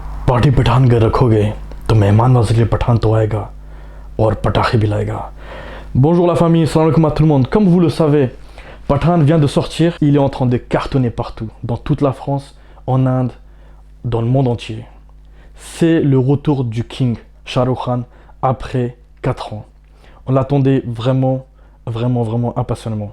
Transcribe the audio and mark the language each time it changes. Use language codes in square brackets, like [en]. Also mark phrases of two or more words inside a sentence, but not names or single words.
[hi] पार्टी पठान घर रखोगे तो मेहमान नवाजी पठान तो आएगा और पटाखे भी लाएगा. [fr] Bonjour la famille, [ar] سلام عليكم [fr] à tout le monde. Comme vous le savez, Pathaan vient de sortir. Il est en train de cartonner partout, dans toute la France, en Inde, dans le monde entier. C'est le retour du King, Shah Rukh Khan, après 4 ans. On l'attendait vraiment impatiemment.